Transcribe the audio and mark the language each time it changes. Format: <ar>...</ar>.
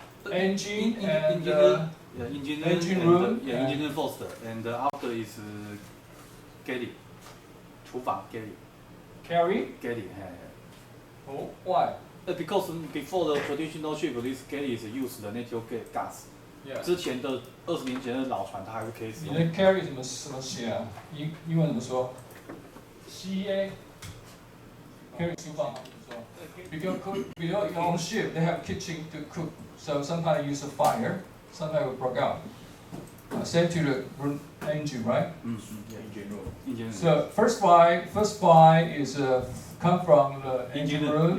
<en>Engine and engine room. Engine first, and after is galley, 厨房 galley. Galley. Oh, why? Because before the traditional ship, this galley is used the natural gas. Yeah.</en> <zh>之前的20年前的老船，它还是可以使用。你的 carry 怎么写啊？英文怎么说 ？CA carry 厨房吗？怎么说</zh> <en>？Because on ship they have kitchen to cook, so sometimes use a fire, sometimes it broke out. Sent to the engine, right? Yeah, engine room. So first buy is come from the engine room.</en>